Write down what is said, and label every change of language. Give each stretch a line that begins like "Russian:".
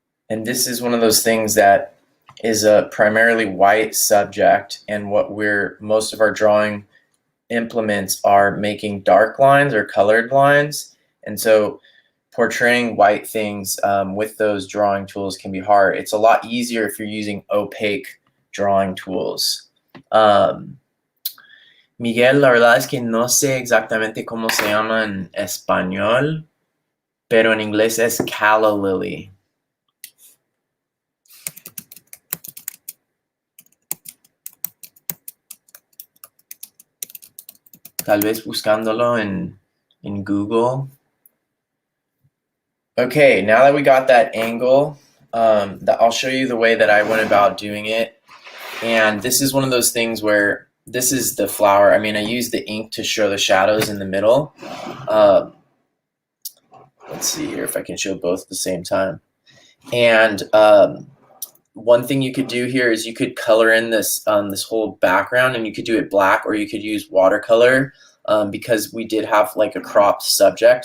English: And this is one of those things that is a primarily white subject, and what most of our drawing implements are making dark lines or colored lines. And so portraying white things with those drawing tools can be hard. It's a lot easier if you're using opaque drawing tools.
Spanish: Miguel, la verdad es que no sé exactamente cómo se llama en español, pero en inglés es calla lily. Tal vez buscándolo en Google.
English: Okay, now that we got that angle, I'll show you the way that I went about doing it. And this is one of those things where this is the flower. I mean, I used the ink to show the shadows in the middle. Let's see here if I can show both at the same time. And one thing you could do here is you could color in this whole background, and you could do it black, or you could use watercolor because we did have like a cropped subject.